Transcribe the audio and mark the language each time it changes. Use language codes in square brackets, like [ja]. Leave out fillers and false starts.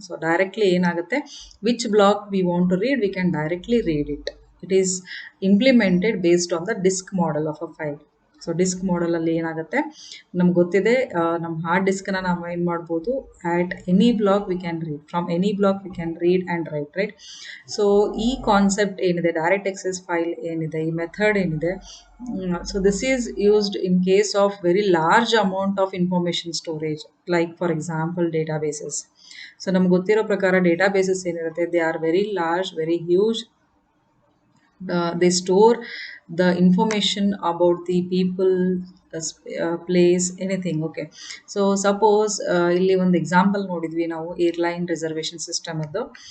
[en] So directly ಏನಾಗುತ್ತೆ, which block we want to read, we can directly read it. It is implemented based on the disk model of a file. So [kn] disc ಮಾಡೆಲಲ್ಲಿ ಏನಾಗುತ್ತೆ, ನಮ್ಗೆ ಗೊತ್ತಿದೆ, ನಮ್ಮ hard ಡಿಸ್ಕನ್ನು ನಾವು ಏನು ಮಾಡ್ಬೋದು, [en] At any block we can read, from any block we can read and write. So [kn] ಈ concept ಏನಿದೆ, direct excess file ಏನಿದೆ, ಈ ಮೆಥಡ್ ಏನಿದೆ, [en] so this is used in case of very large amount of information storage, like for example databases. So [kn] ನಮ್ಗೆ ಗೊತ್ತಿರೋ ಪ್ರಕಾರ databases ಏನಿರುತ್ತೆ, [en] They are very large, very huge. They store the information about the people, place, anything. Okay, so suppose [kn] ಇಲ್ಲಿ ಒಂದು example ನೋಡಿದ್ವಿ ನಾವು airline reservation system ಅದು.